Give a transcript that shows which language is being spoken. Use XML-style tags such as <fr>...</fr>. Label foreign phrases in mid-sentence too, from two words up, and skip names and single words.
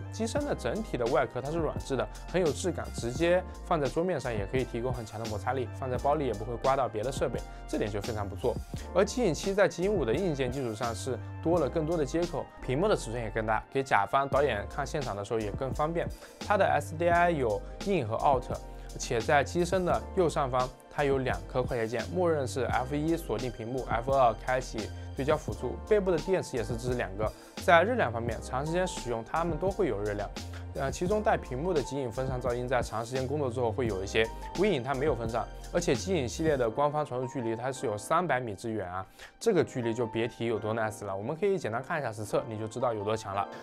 <zh>机身的整体的外殼它是軟質的，很有質感，直接放在桌面上也可以提供很強的摩擦力，放在包裡也不會刮到別的設備，這點就非常不錯。而集影器在集影5的硬件基礎上是多了更多的接口，屏幕的尺寸也更大，給甲方導演看現場的時候也更方便。它的 SDI 有 In 和 Out， 且在機身的右上方它有2顆快捷鍵，默認是 F1 鎖定屏幕， F2 開啟對焦輔助。背部的電池也是支持2個。在熱量方面，長時間使用它們都會有熱量。其中帶屏幕的集影風扇噪音在長時間工作之後會有一些，微影它沒有風扇，而且集影系列的官方傳輸距離它是有300米之遠啊，這個距離就別提有多 nice 了。我們可以簡單看一下實測，你就知道有多強了。</zh>